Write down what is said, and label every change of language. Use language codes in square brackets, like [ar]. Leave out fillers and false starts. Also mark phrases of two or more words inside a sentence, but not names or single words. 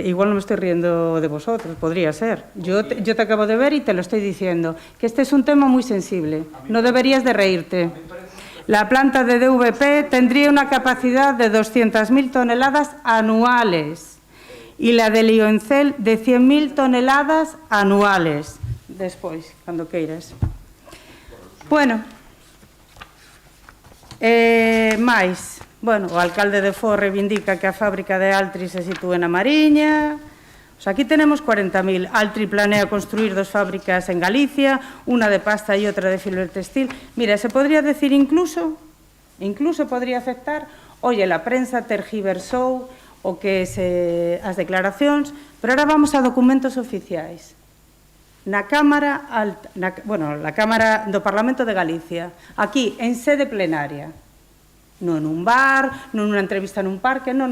[es] Igual no me estoy riendo de vosotros, podría ser. Yo te acabo de ver y te lo estoy diciendo, que este es un tema muy sensible. No deberías de reírte. La planta de DWP tendría una capacidad de 200.000 toneladas anuales y la de lioncel de 100.000 toneladas anuales. [gl] Despois, cando queiras. Bueno, máis. Bueno, o alcalde de Foz reivindica que a fábrica de Altri se sitúe na Mariña. [es] O sea, aquí tenemos 40.000. Altri planea construir 2 fábricas en Galicia, una de pasta y otra de fibra textil. Mira, se podría decir incluso podría aceptar, oye, la prensa [gl] tergiversou o que as declaracións, [es] pero ahora vamos a documentos oficiais. [gl] Na Cámara la Cámara do Parlamento de Galicia, aquí, en sede plenaria. Non nun bar, non nunha entrevista nun parque, non.